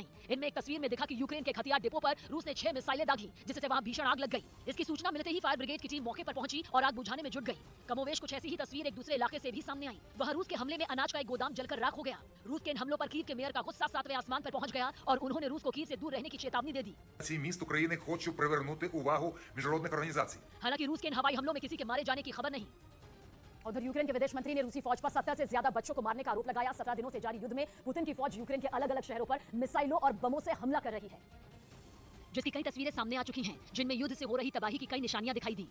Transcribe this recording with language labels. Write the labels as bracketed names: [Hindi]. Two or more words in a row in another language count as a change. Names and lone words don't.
[Hindi] इनमें एक तस्वीर में दिखा कि यूक्रेन के हथियार डिपो पर रूस ने 6 मिसाइलें दागी, जिससे वहां भीषण आग लग गई। इसकी सूचना मिलते ही [English] fire brigade [Hindi] की टीम मौके पर पहुंची और आग बुझाने में जुट गई। कमोवेश कुछ ऐसी ही तस्वीर एक दूसरे इलाके से भी सामने आई। वहां रूस के हमले में अनाज का एक गोदाम जलकर राख हो गया। रूस के इन हमलों पर कीव के मेयर का गुस्सा 7वें आसमान पर पहुंच गया और उन्होंने रूस को कीव से दूर रहने की चेतावनी दे दी। [Ukrainian] Ці міст України хочу привернути увагу міжнародних організацій. [Hindi] हालांकि रूस के इन हवाई हमलों में किसी के मारे जाने की खबर नहीं। उधर यूक्रेन के विदेश मंत्री ने रूसी फौज पर 70 से ज्यादा बच्चों को मारने का आरोप लगाया। 17 दिनों से जारी युद्ध में पुतिन की फौज यूक्रेन के अलग अलग शहरों पर मिसाइलों और बमों से हमला कर रही है, जिसकी कई तस्वीरें सामने आ चुकी हैं, जिनमें युद्ध से हो रही तबाही की कई निशानियां दिखाई दी।